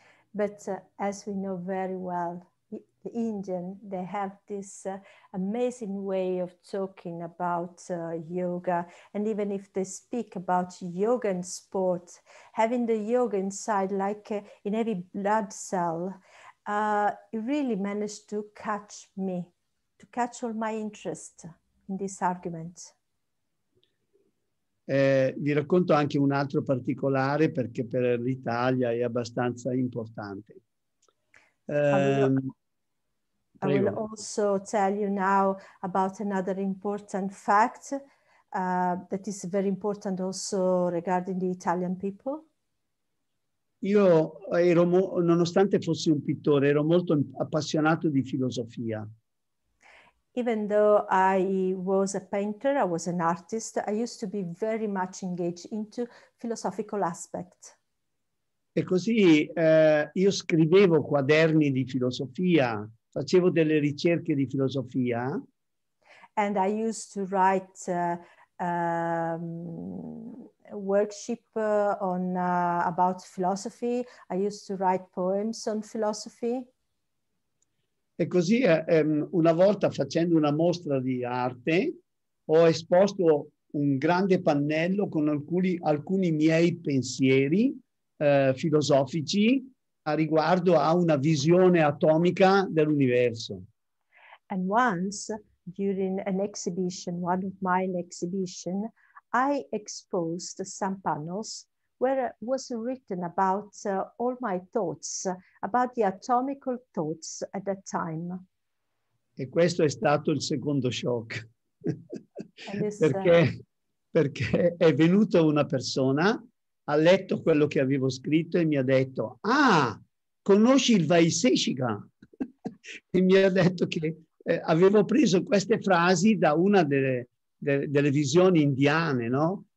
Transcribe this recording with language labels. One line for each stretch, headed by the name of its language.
English: But as we know very well, the Indian, they have this amazing way of talking about yoga. And even if they speak about yoga and sport, having the yoga inside like in every blood cell, it really managed to catch me, to catch all my interest in this argument.
Italian: Vi racconto anche un altro particolare perché per l'Italia è abbastanza importante.
English: I will also tell you now about another important fact that is very important also regarding the Italian people.
Italian: Io nonostante fossi un pittore, ero molto appassionato di filosofia.
English: Even though I was a painter, I was an artist, I used to be very much engaged into philosophical aspect.
Italian: E così io scrivevo quaderni di filosofia, facevo delle ricerche di filosofia.
English: And I used to write a worksheet about philosophy. I used to write poems on philosophy.
Italian: E così una volta facendo una mostra di arte ho esposto un grande pannello con alcuni miei pensieri filosofici a riguardo a una visione atomica dell'universo.
English: And once during an exhibition, one of my exhibition, I exposed some panels where was written about all my thoughts, about the atomical thoughts at that time.
Italian: E questo è stato il secondo shock.
English: This,
Italian: perché è venuta una persona, ha letto quello che avevo scritto e mi ha detto: ah, conosci il Vaiseshika? E mi ha detto che avevo preso queste frasi da una delle visioni indiane, no?